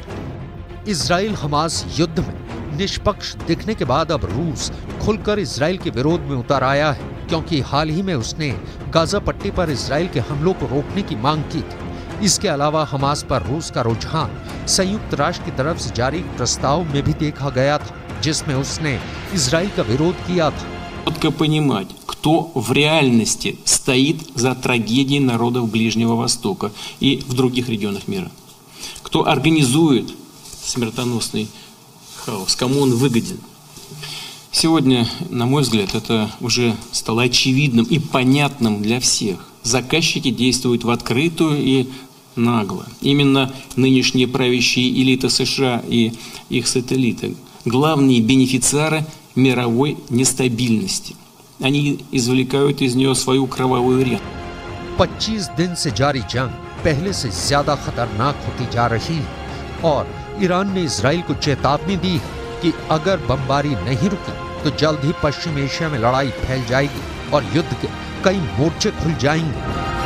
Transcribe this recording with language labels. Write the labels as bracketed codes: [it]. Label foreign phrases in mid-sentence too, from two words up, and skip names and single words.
[hi] इजराइल हमास युद्ध में निष्पक्ष दिखने के बाद अब रूस खुलकर इजराइल के विरोध में उतर आया है, क्योंकि हाल ही में उसने गाजा पट्टी पर इजराइल के हमलों को रोकने की मांग की थी। इसके अलावा हमास पर रूस का रुझान संयुक्त राष्ट्र की तरफ से जारी प्रस्ताव में भी देखा गया था, जिसमें उसने इजराइल का विरोध किया था। [ru] Четко понимать, кто в реальности стоит за трагедией народов Ближнего Востока и в других регионах мира. Кто организует смертоносный хаос, кому он выгоден. Сегодня, на мой взгляд, это уже стало очевидным и понятным для всех. Заказчики действуют в открытую и нагло. Именно нынешние правящие элиты США и их сателлиты – главные бенефициары мировой нестабильности. Они извлекают из нее свою кровавую ренту. [hi] 25 दिन से जारी जंग पहले से ज्यादा खतरनाक होती जा रही है और ईरान ने इजराइल को चेतावनी दी है कि अगर बमबारी नहीं रुकी तो जल्द ही पश्चिम एशिया में लड़ाई फैल जाएगी और युद्ध के कई मोर्चे खुल जाएंगे।